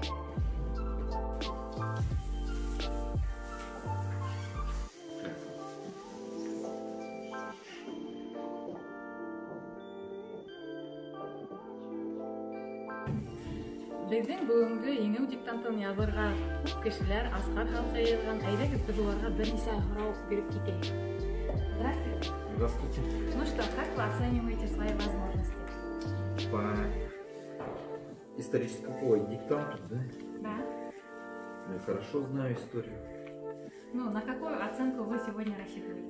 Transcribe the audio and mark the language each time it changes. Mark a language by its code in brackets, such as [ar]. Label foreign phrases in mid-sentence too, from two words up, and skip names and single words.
[ba] Безнең бүгенге еңеу диктантын язырга күп кешеләр Аскар халкы йыелган. Әйдәгез без уларга берничә сорау биреп китәйек. [ru] Здравствуйте. Здравствуйте. Ну что, как вы оцениваете свои возможности? По историческому диктанту, да? Да. Я хорошо знаю историю. Ну, на какую оценку вы сегодня рассчитываете?